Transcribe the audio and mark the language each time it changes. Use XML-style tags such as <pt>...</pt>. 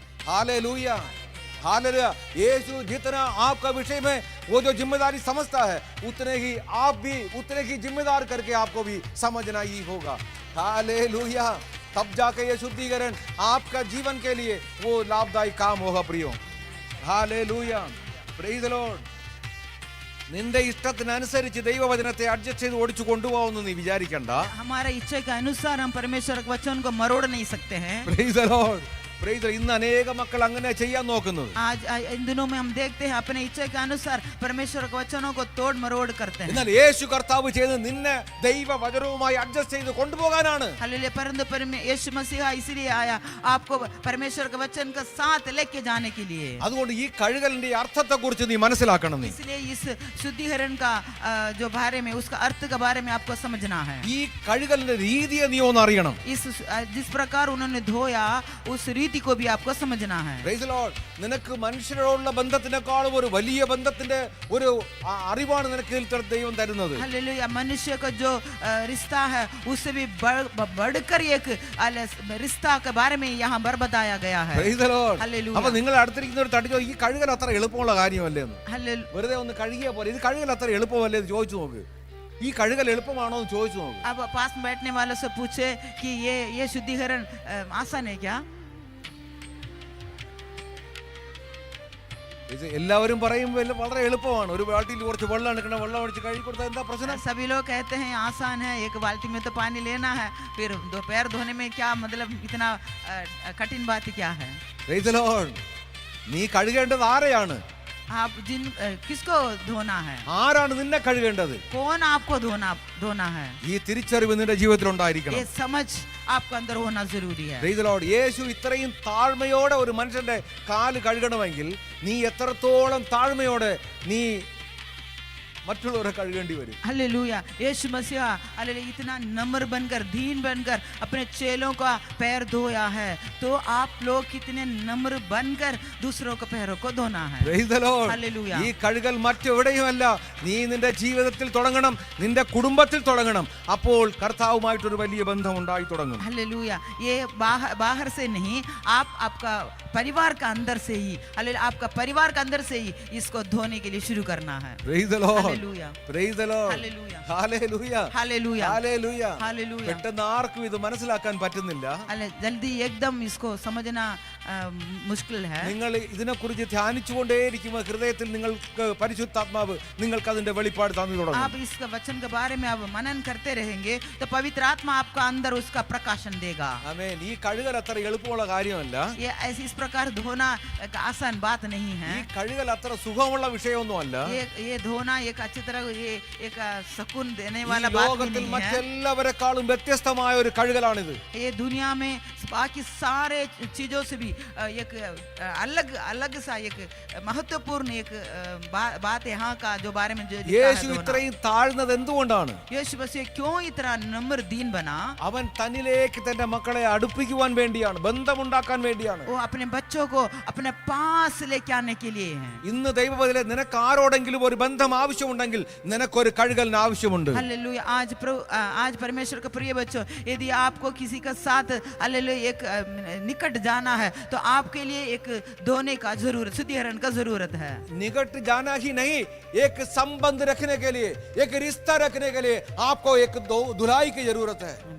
<hi>Hallelujah, hallelujah. यीशु जितना आपका विषय में वो जो जिम्मेदारी समझता है उतने ही आप भी उतने ही जिम्मेदार करके आपको भी समझना ही होगा. हालेलुया. तब जाके ये शुद्धिकरण आपका जीवन के लिए वो लाभदायी काम होगा प्रियो. हालेलुया.</hi> <en>Praise the lord.</en> <ml>നിന്റെ ഇഷ്ടത്തിനനുസരിച്ച് ദൈവവചനത്തെ അഡ്ജസ്റ്റ് ചെയ്ത് ഓടിച്ചു കൊണ്ടുപോകുന്നു നീ വിചാരിക്കണ്ട.</ml> <hi>हमारे इच्छा के अनुसार हम परमेश्वर के वचन को मरोड़ नहीं सकते हैं.</hi> <en>Praise the Lord. Praise the Lord.</en> <ml>ഇന്ന് അനേക മക്കൾ അങ്ങനെ ചെയ്യാൻ നോക്കുന്നത്.</ml> <hi>आज इन दिनों में हम देखते हैं अपने इच्छा के अनुसार परमेश्वर के वचनों को तोड़ मरोड़ करते हैं.</hi> <ml>എന്നാൽ യേശു കർത്താവ് ചെയ്തത് നിന്നെ ദൈവവചനവുമായി അഡ്ജസ്റ്റ് ചെയ്ത് കൊണ്ടുപോകാനാണ്.</ml> <hi>हालेलुया. परंतु यीशु मसीह इसलिए आया आपको परमेश्वर के वचन के साथ लेके जाने के लिए.</hi> <ml>അതുകൊണ്ട് ഈ കഴുകലിന്റെ അർത്ഥത്തെ കുറിച്ച് നീ മനസ്സിലാക്കണം. നീ</ml> <hi>इसलिए इस शुद्धिकरण का जो बारे में उसका अर्थ के बारे में आपको समझना है.</hi> <ml>ഈ കഴുകലിന്റെ രീതിയെ നീ ഒന്ന് അറിയണം.</ml> <hi>जिस प्रकार उन्होंने धोया उस रीति को भी आपको समझना है.</hi> <en>Praise the Lord.</en> <ml>നിനക്ക് മനുഷ്യരോടുള്ള ബന്ധത്തിനേക്കാളും ഒരു വലിയ ബന്ധത്തിന്റെ ഒരു അറിവാണ് നിനക്ക് ദൈവം തരുന്നത്.</ml> <hi>हालेलुया. मनुष्य का जो रिश्ता है उससे भी बढ़कर एक रिश्ता के बारे में यहाँ बताया गया है.</hi> <en>Praise the Lord.</en> <hi>हालेलुया.</hi> <ml>അപ്പോൾ നിങ്ങൾ അടുത്തിരിക്കുന്നവർ തട്ടിച്ചോ ഈ കഴുകൽ അത്ര എളുപ്പമുള്ള കാര്യമല്ലേ എന്ന്.</ml> <hi>हालेलुया.</hi> <ml>വെറുതെ ഒന്ന് കഴുകിയ പോലെ ഇത് കഴുകൽ അത്ര എളുപ്പമല്ലേ എന്ന് ചോദിച്ചു നോക്ക്. ഈ കഴുകൽ എളുപ്പമാണോ എന്ന് ചോദിച്ചു നോക്ക്.</ml> <hi>अब पास में बैठने वालों से पूछे कि ये शुद्धिकरण आसान है क्या?</hi> <ml>ഇത് എല്ലാവരും പറയുമ്പോൾ വളരെ എളുപ്പമാണ്. ഒരു ബാട്ടിൽ കുറച്ച് വെള്ളം എടുക്കണം, വെള്ളം ഒഴിച്ച് കഴുകി കൊടുത്താൽ എന്താ പ്രശ്നം?</ml> <hi>सभी लोग कहते हैं आसान है, एक बाल्टी में तो पानी लेना है, फिर पैर धोने में क्या मतलब इतना कठिन बात क्या है?</hi> <en>Praise the Lord.</en> <ml>നീ കഴുകേണ്ടത് ആരെയാണ്?</ml> <hi>आप किसको धोना है?</hi> <ml>ആരാണ് നിന്നെ കഴുകേണ്ടത്?</ml> <hi>कौन आपको धोना है?</hi> <ml>ഈ തിരിച്ചറിവ് നിന്റെ ജീവിതത്തിൽ ഉണ്ടായിരിക്കണം.</ml> <hi>ये समझ आपको अंदर होना जरूरी है.</hi> <en>Praise the Lord.</en> <ml>യേശു ഇത്രയും താഴ്മയോടെ ഒരു മനുഷ്യന്റെ കാല് കഴുകണമെങ്കിൽ നീ എത്രത്തോളം താഴ്മയോടെ നീ മറ്റുള്ളവരെ കഴുകേണ്ടി വരും.</ml> <hi>हालेलुया. यीशु मसीह हालेलुया इतना नम्र बनकर दीन बनकर अपने चेलों का पैर धोया है, तो आप लोग कितने नम्र बनकर दूसरों के पैरों को धोना है.</hi> <en>Praise the Lord.</en> <hi>हालेलुया.</hi> <ml>ഈ കഴുകൽ മറ്റെവിടെയുമല്ല, നീ നിന്റെ ജീവിതത്തിൽ തുടങ്ങണം, നിന്റെ കുടുംബത്തിൽ തുടങ്ങണം. അപ്പോൾ കർത്താവുമായിട്ടൊരു വലിയ ബന്ധം ഉണ്ടായി തുടങ്ങും.</ml> <hi>हालेलुया. ये बाहर से नहीं, आपका परिवार का अंदर से ही हालेलुया आपका परिवार के अंदर से ही इसको धोने के लिए शुरू करना है.</hi> <en>Praise the Lord. Hallelujah. Praise the Lord. Hallelujah. Hallelujah. Hallelujah. Hallelujah. Hallelujah.</en> <ml>പെട്ടെന്ന് ആർക്കും ഇത് മനസ്സിലാക്കാൻ പറ്റുന്നില്ല.</ml> <hi>जल्दी एकदम इसको समझना मुश्किल है.</hi> <ml>നിങ്ങൾ ഇതിനെക്കുറിച്ച് ധ്യാനിച്ചുകൊണ്ടേയിരിക്കുമ്പോൾ ഹൃദയത്തിൽ നിങ്ങൾക്ക് പരിശുദ്ധാത്മാവ് നിങ്ങൾക്ക് അതിന്റെ വെളിപ്പാട് തന്നു തുടങ്ങും.</ml> <hi>आप इसका वचन के बारे में आप मनन करते रहेंगे तो पवित्र आत्मा आपका अंदर उसका प्रकाशन देगा.</hi> <ml>ആമേൻ. ഈ കഴുകൽ അത്ര എളുപ്പമുള്ള കാര്യമല്ല.</ml> <hi>ये ऐसी इस प्रकार धोना एक आसान बात नहीं है.</hi> <ml>ഈ കഴുകൽ അത്ര സുഖമുള്ള വിഷയമൊന്നുമല്ല.</ml> <hi>ये धोना एक अच्छी तरह ये एक सुकून देने</hi> <ml>ഈ</ml> <hi>वाला बात</hi> <ml>ലോകത്തിൽ</ml> <hi>नहीं है.</hi> <ml>മറ്റെല്ലാവരെക്കാളും വ്യത്യസ്തമായ ഒരു കഴുകലാണിത്.</ml> <hi>ये दुनिया में बाकी सारे चीजों से भी एक अलग अलग सा एक महत्वपूर्ण एक बात यहाँ का जो बारे में जो लिखा है</hi> <ml>യേശു</ml> <hi>दोना।</hi> <ml>ഇത്രയും താഴ്ന്നത് എന്തുകൊണ്ടാണ്?</ml> <hi>यीशु मसीह क्यों इतना नम्र दीन बना?</hi> <ml>അവൻ തന്നിലേക്ക് തന്റെ മക്കളെ അടുപ്പിക്കുവാൻ വേണ്ടിയാണ്, ബന്ധമുണ്ടാക്കാൻ വേണ്ടിയാണ്.</ml> <hi>वो अपने बच्चों को अपने पास लेके आने के लिए है।</hi> <ml>ഇന്ന് ദൈവപദത്തിലെ നിനക്ക് ആരോടെങ്കിലും ഒരു ബന്ധം ആവശ്യമുണ്ടെങ്കിൽ നിനക്കൊരു കഴുകലിന് ആവശ്യമുണ്ട്.</ml> <hi>हालेलुया। आज परमेश्वर का प्रिय बच्चों, यदि आपको किसी का साथ हालेलुया एक निकट जाना है तो आपके लिए एक धोने का जरूरत, शुद्धिकरण का जरूरत है। निकट जाना ही नहीं, एक संबंध रखने के लिए, एक रिश्ता रखने के लिए आपको एक धुलाई की जरूरत है।</hi>